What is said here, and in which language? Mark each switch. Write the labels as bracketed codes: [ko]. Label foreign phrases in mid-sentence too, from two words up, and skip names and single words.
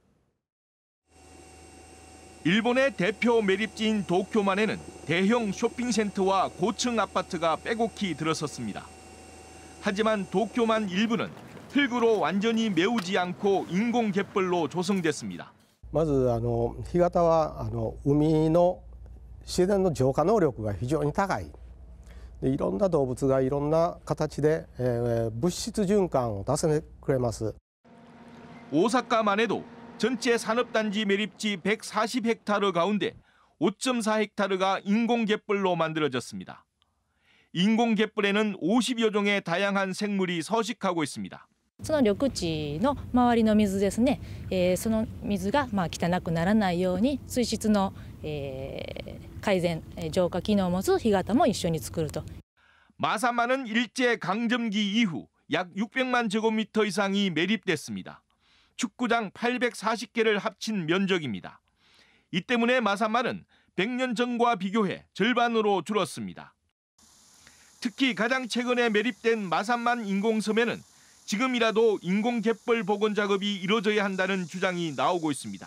[ko] 일본의 대표 매립지인 도쿄만에는 대형 쇼핑센터와 고층 아파트가 빼곡히 들어섰습니다. 하지만 도쿄만 일부는 흙으로 완전히 메우지 않고 인공 갯벌로 조성됐습니다. [ja] まず干潟は海の自然の浄化能力が非常に高い。いろんな動物がいろんな形で物質循環を出してくれます。 [ko] 오사카만 해도 전체 산업단지 매립지 140헥타르 가운데 5.4헥타르가 인공 갯벌로 만들어졌습니다. 인공 갯벌에는 50여 종의 다양한 생물이 서식하고 있습니다. [ja] その緑地の周りの水ですね、その水が汚くならないように水質の改善、浄化機能を持つ干潟も一緒に作ると。 [ko] 마산만은 일제 강점기 이후 약 600만 제곱미터 이상이 매립됐습니다. 축구장 840개를 합친 면적입니다. 이 때문에 마산만은 100년 전과 비교해 절반으로 줄었습니다. 특히 가장 최근에 매립된 마산만 인공섬에는 지금이라도 인공 갯벌 복원 작업이 이루어져야 한다는 주장이 나오고 있습니다.